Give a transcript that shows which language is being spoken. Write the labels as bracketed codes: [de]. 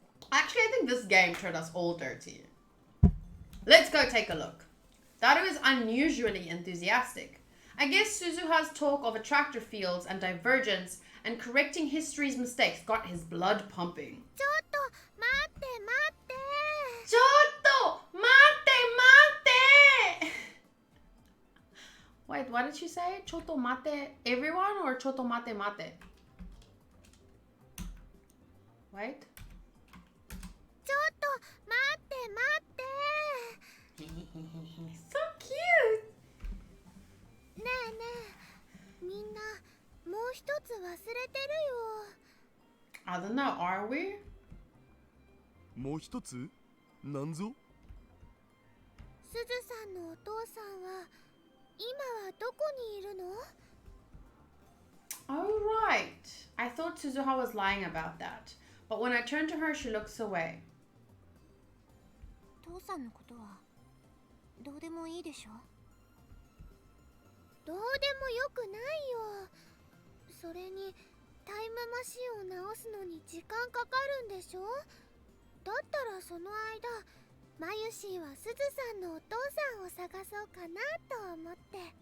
[en] Actually, I think this game turned us all dirty. Let's go take a look. Daru is unusually enthusiastic. I guess Suzuha's talk of attractor fields and divergence and correcting history's mistakes got his blood pumping. [ja] ちょっと待って待って。 Chotto! Mate! Mate! [en] Wait, what did she say? [ja] Chotto mate [en] everyone or [ja] chotto mate mate? [en] Wait. [ja] ちょっと待って待って。 [en] So cute! [ja] ねえねえ、みんなもう一つ忘れてるよ。 [en] I don't know, are we? [ja] もう一つなんぞすずさんのお父さんは今はどこにいるの？ [en] Oh, right. I thought Suzuha was lying about that. But when I turn to her, she looks away. [ja] 父さんのことはどうでもいいでしょ？どうでもよくないよ。それにタイムマシンを直すのに時間かかるんでしょ？だったらその間マユシーはすずさんのお父さんを探そうかなと思って。